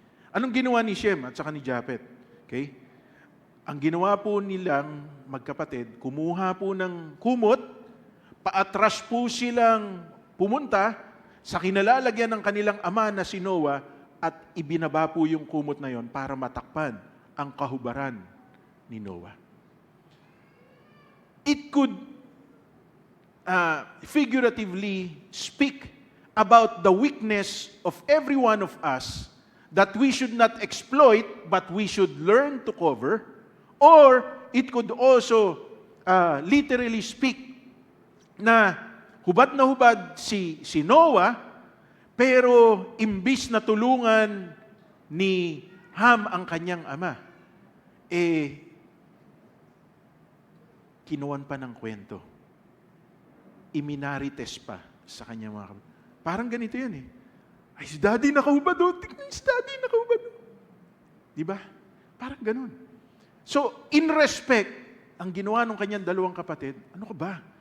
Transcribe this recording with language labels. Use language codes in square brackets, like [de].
[tl] Anong ginawa ni Shem at saka ni Japet? Okay? Ang ginawa po nilang magkapatid, kumuha po ng kumot, paatras po silang pumunta sa kinalalagyan ng kanilang ama na si Noah at ibinaba po yung kumot na yon para matakpan ang kahubaran ni Noah. [en] It could figuratively speak about the weakness of every one of us that we should not exploit but we should learn to cover, or it could also literally speak [tl] na hubad si Noah, pero imbis na tulungan ni Ham ang kanyang ama, kinuwan pa ng kwento. Iminarites pa sa kanyang mga kapatid. Parang ganito yan eh. Ay, si daddy nakahubad doon. Tingnan si daddy nakahubad doon. Diba? Parang ganun. [en] So, in respect, [tl] ang ginawa ng kanyang dalawang kapatid, ano ka ba?